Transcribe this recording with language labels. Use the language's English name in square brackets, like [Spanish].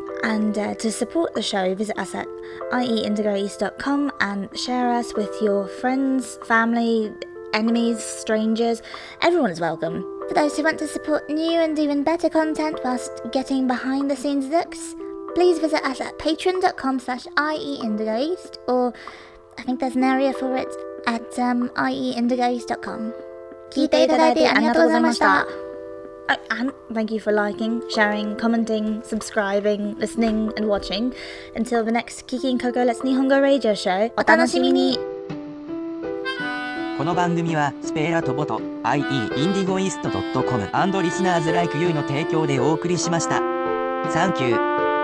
[English] And to support the show, visit us at ieAndigoEAST.com and share us with your friends, family, enemies, strangers. Everyone is welcome. For those who want to support new and even better content whilst getting behind the scenes looks, please visit us at patreon.com/ieAndigoEAST, or I think there's an area for it at ieAndigoEAST.com. [Japanese] 聞いていただいてありがとうございました。 [English] And thank you for liking, sharing, commenting, subscribing, listening, and watching. Until the next Kiki+Koko Let's NihonGO Radio Show. [Japanese] お楽しみに。この番組はスペーラとボト ieINDIGOEAST.com& リスナーズライクユーの提供でお送りしました。 [English] Thank you.